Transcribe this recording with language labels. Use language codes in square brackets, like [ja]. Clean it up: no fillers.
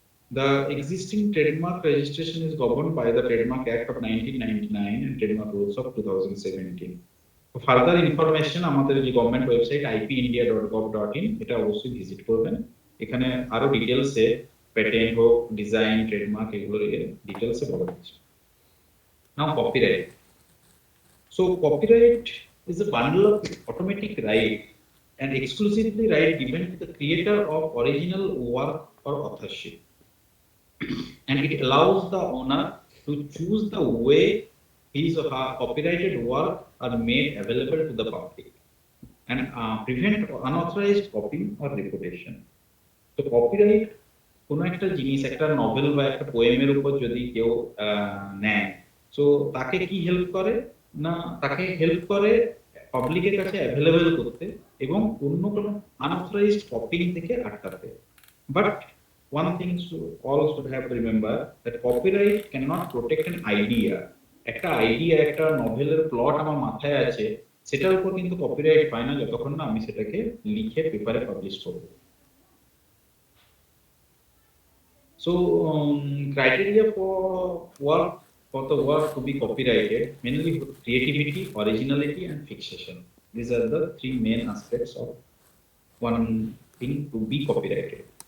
[en] The existing trademark registration is governed by the Trademark Act of 1999 and Trademark Rules of 2017. For further information [bn] আমাদের যে government website ipindia.gov.in, এটা অবশ্যই visit করবেন। এখানে আরো ডিটেইলসে patent হোক, ডিজাইন, ট্রেডমার্ক, এগুলোর ডিটেইলসে বলা হচ্ছে। [en] Now copyright. So copyright is a bundle of automatic rights and exclusively right given to the creator of original work or authorship, and it allows the owner to choose the way his or her copyrighted work are made available to the public and prevent unauthorized copying or reputation. [bn] So copyright কোনো একটা জিনিস, একটা novel বা একটা পোয়েমের উপর যদি কেউ নেয়, সো তাকে কি হেল্প করে না, তাকে হেল্প করে পাবলিকের কাছে অ্যাভেলেবল করতে এবং অন্য কোনো আনঅথরাইজড কপিং থেকে আটকাতে। [en] But one thing all should have to remember that copyright cannot protect an idea. [bn] একটা আইডিয়া, একটা নভেলের প্লট আমার মাথায় আছে, সেটার উপর কিন্তু কপিরাইট পায় না যতক্ষণ না আমি সেটাকে লিখে পেপারে পাবলিশ করব। [en] So criteria for the work to be copyrighted mainly creativity, originality and fixation. These are the three main aspects of one thing to be copyrighted.